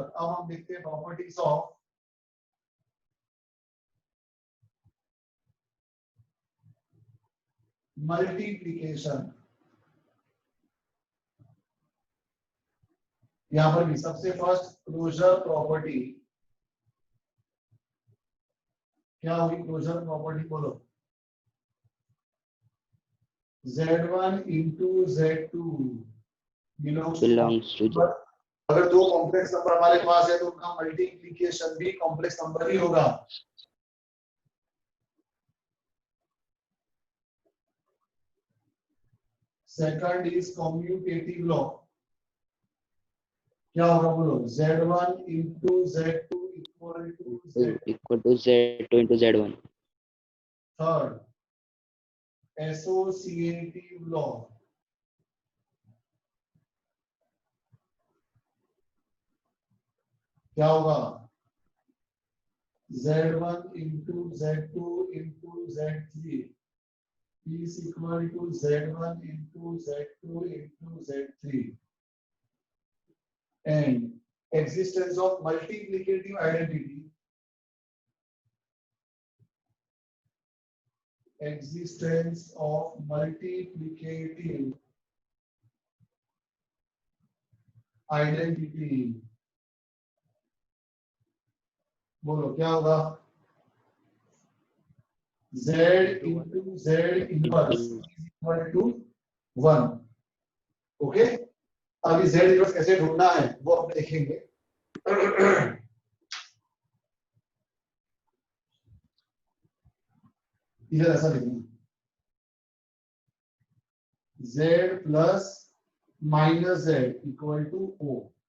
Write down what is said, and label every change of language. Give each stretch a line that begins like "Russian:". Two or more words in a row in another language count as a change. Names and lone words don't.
Hindi: अब हम देखते हैं
English: properties of multiplication.
Hindi: यहां पर भी सबसे
English: first closure property
Hindi: क्या होगी?
English: closure property बोलो। Z1 into Z2 belongs belongs to Z.
Hindi: अगर दो
English: complex number
Hindi: हमारे पास है तो उनका मल्टीप्लिकेशन भी
English: complex number
Hindi: ही होगा।
English: second is commutative law.
Hindi: क्या होगा बोलो?
English: Z1 into Z2 equal to Z. equal to Z2 into Z1. third associative law.
Hindi: क्या होगा?
English: Z1 into Z2 into Z3 is equal to Z1 into Z2 into Z3 and existence of multiplicative identity, existence of multiplicative identity।
Hindi: बोलो क्या होगा?
English: Z into Z inverse is equal to 1।
Hindi: ओके, अभी Z इनवर्स कैसे ढूंढना है वो हम देखेंगे। इधर ऐसा लिखेंगे
English: Z plus minus Z equal to O.